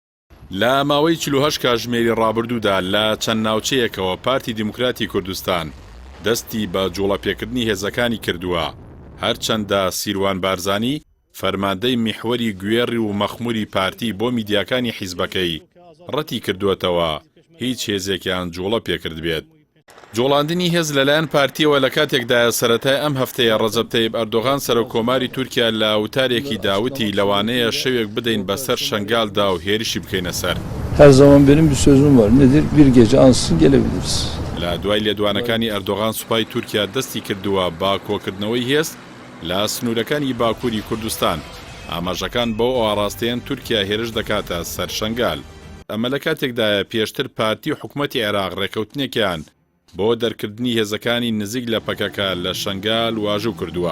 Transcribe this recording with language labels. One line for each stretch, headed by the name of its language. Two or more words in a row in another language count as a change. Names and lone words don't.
Central Kurdish: لە ماوەی 48 کاتژمێری ڕابردوودا لە چەند ناوچەیەکەوە پارتی دیموکراتی کوردستان دەستی بە جوڵەپێکردنی هێزەکانی کردووە، هەرچەندە سیروان بارزانی فەرماندەی میحوەری گوێڕی و مەخموری پارتی بۆ میدیاکانی حیزبەکەی ڕەتی کردووەتەوە هیچ هێزێکیان جوڵە پێکرد بێت. جوڵاندنی هێز لەلایەن پارتیەوە لە کاتێکدا سەرەتای ئەم هەفتەیە ڕەجەب تەیب ئەردۆغان سەرۆکۆماری تورکیا لە وتارێکی داوتی لەوانەیە شەوێک بدەین بەسەر شنگالدا و هێرشی بکەینە سەر.
Turkish: Her zaman benim bir sözüm var. Nedir? Bir gece ansızın gelebiliriz.
Central Kurdish: لە دوای لێدوانەکانی ئەردۆغان سوپای تورکیا دەستی کردووە با کۆکردنەوەی هێز لە سنوورەکانی باکووری کوردستان. ئاماژەکان بۆ ئاڕاستەیەن تورکیا هێرش دەکاتە سەر شنگال. ئەمە لە کاتێکدایە پێشتر پارتی و حکوومەتی عێراق ڕێکەوتنێکیان بۆ دەرکردنی هێزەکانی نزیک لە پەکەکە لە شنگال واژوو کردووە.